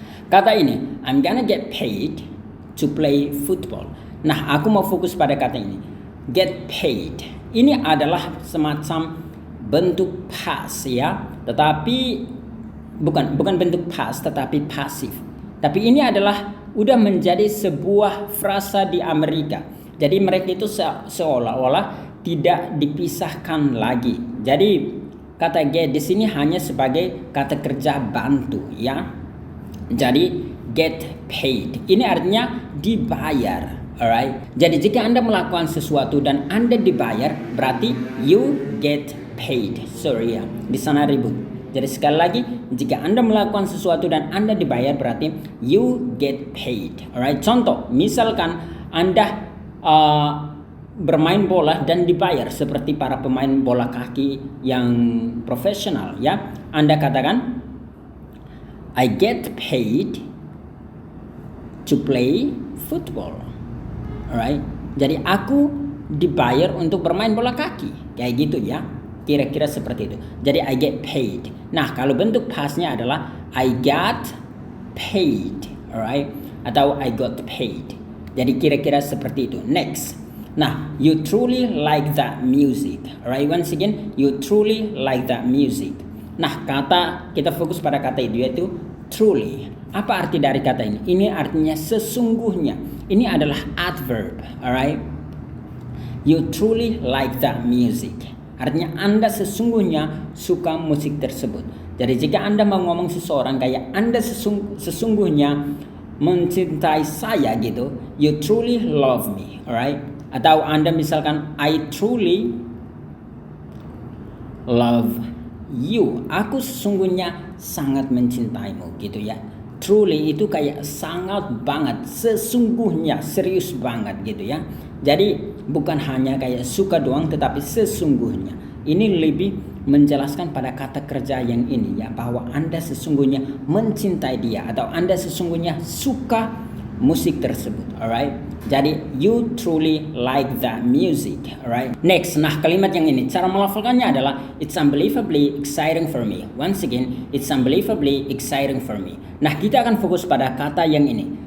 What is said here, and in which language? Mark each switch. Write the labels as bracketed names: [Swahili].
[Indonesian] Kata ini, [English] I'm gonna get paid to play football. [Indonesian] Nah, aku mau fokus pada kata ini. Get paid. Ini adalah semacam bentuk pas, ya. Tetapi bukan bentuk pas, tetapi pasif. Tapi ini adalah udah menjadi sebuah frasa di Amerika. Jadi mereka itu seolah-olah tidak dipisahkan lagi. Jadi kata get di sini hanya sebagai kata kerja bantu, ya. Jadi get paid ini artinya dibayar, alright. Jadi jika Anda melakukan sesuatu dan Anda dibayar, berarti [English] you get paid. [Indonesian] Sorry ya, di sana ribut. Jadi sekali lagi, jika Anda melakukan sesuatu dan Anda dibayar, berarti [English] you get paid, [Indonesian] alright. Contoh, misalkan Anda bermain bola dan dibayar seperti para pemain bola kaki yang profesional, ya. Anda katakan [English] I get paid to play football. Alright. [Indonesian] Jadi aku dibayar untuk bermain bola kaki. Kayak gitu ya. Kira-kira seperti itu. Jadi [English] I get paid. [Indonesian] Nah, kalau bentuk pasnya adalah [English] I got paid. [Indonesian] Alright. Atau [English] I got paid. [Indonesian] Jadi kira-kira seperti itu. Next. [English] Nah, you truly like that music. Alright, once again, you truly like that music. [Indonesian] Nah, kita fokus pada kata itu, yaitu truly. Apa arti dari kata ini? Ini artinya sesungguhnya. Ini adalah adverb, alright. [English] You truly like that music. [Indonesian] Artinya Anda sesungguhnya suka musik tersebut. Jadi jika Anda mau ngomong seseorang kayak Anda sesungguhnya mencintai saya gitu, [English] you truly love me, [Indonesian] alright. Atau Anda misalkan [English] I truly love you. [Indonesian] Aku sesungguhnya sangat mencintaimu gitu ya. Truly itu kayak sangat banget, sesungguhnya, serius banget gitu ya. Jadi bukan hanya kayak suka doang, tetapi sesungguhnya. Ini lebih menjelaskan pada kata kerja yang ini ya, bahwa Anda sesungguhnya mencintai dia atau Anda sesungguhnya suka musik tersebut, alright. [English] Jadi you truly like that music, alright. [Indonesian] Next, nah kalimat yang ini cara melafalkannya adalah [English] it's unbelievably exciting for me. Once again, it's unbelievably exciting for me. [Indonesian] Nah, kita akan fokus pada kata yang ini.